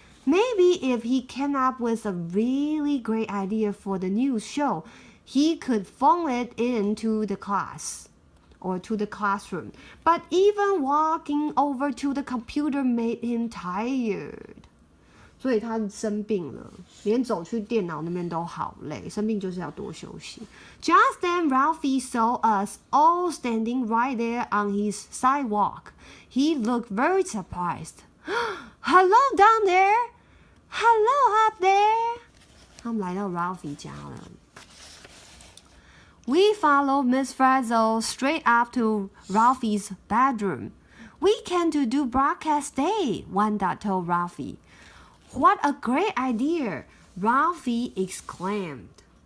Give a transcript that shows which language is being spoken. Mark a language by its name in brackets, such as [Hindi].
[English] Maybe if he came up with a really great idea for the news show, he could phone it in to the class or to the classroom. But even walking over to the computer made him tired. [Chinese] 所以他生病了，连走去电脑那边都好累。生病就是要多休息。 [English] Just then, Ralphie saw us all standing right there on his sidewalk. He looked very surprised. Hello down there. Hello up there. [Chinese] 他们来到 Ralphie 家了。 [English] We followed Miss Frizzle straight up to Ralphie's bedroom. We came to do broadcast day, Wanda told Ralphie. What a great idea! Ralphie exclaimed.